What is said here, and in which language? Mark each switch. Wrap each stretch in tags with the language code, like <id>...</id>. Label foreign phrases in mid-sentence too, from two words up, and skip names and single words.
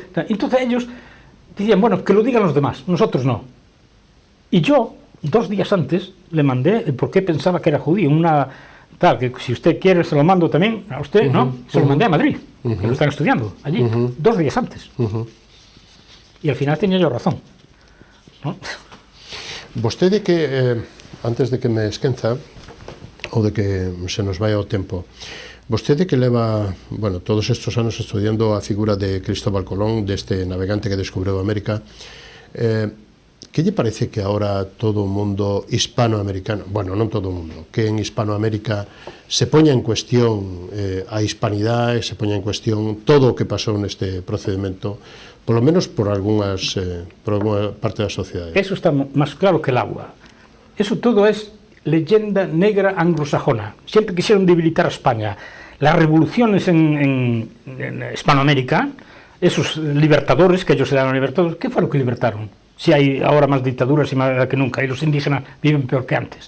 <es>Entonces ellos decían, bueno, que lo digan los demás, nosotros no. Y yo, 2 días antes, le mandé el por qué pensaba que era judío, tal, que si usted quiere se lo mando también a usted, ¿no? Se lo mandé a Madrid, que lo están estudiando allí, 2 días antes. Y al final tenía yo razón, ¿no?</es> <gl>Vostede que, antes de que me esquenza, ou de que</gl> <es>se nos vaya</es> <gl>o tempo, vostede que leva, todos estos anos estudiando a figura de Cristóbal Colón, deste navegante que descubriu América, que lle parece que ahora todo o mundo hispanoamericano, non todo o mundo, que en Hispanoamérica se poña en cuestión a hispanidade, se poña en cuestión todo o que pasou neste procedimento, polo menos por alguna parte da sociedade?</gl> <es>Eso está máis claro que el agua. Eso todo es leyenda negra anglosajona. Siempre quisieron debilitar a España. Las revoluciones en Hispanoamérica, esos libertadores, que ellos eran libertadores, ¿qué fue lo que libertaron? Si hay ahora más dictaduras y más que nunca, y los indígenas viven peor que antes.</es>